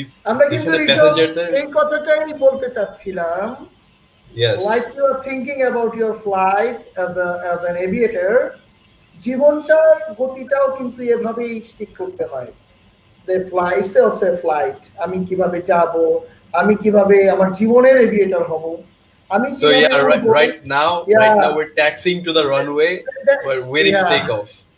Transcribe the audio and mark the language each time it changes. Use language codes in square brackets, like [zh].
[bn] আমরা কিন্তু এই কথাটাই বলতে চাচ্ছিলাম। [en] Like you are thinking about your flight as an aviator, [bn] জীবনটার গতিটাও কিন্তু এভাবেই ঠিক করতে হয়। [en] The flight is also a flight. [bn] আমি কিভাবে যাব, আমি কিভাবে আমার জীবনের এভিয়েটর হব, আমি [en] right now we're taxiing to the runway, we're waiting to take off.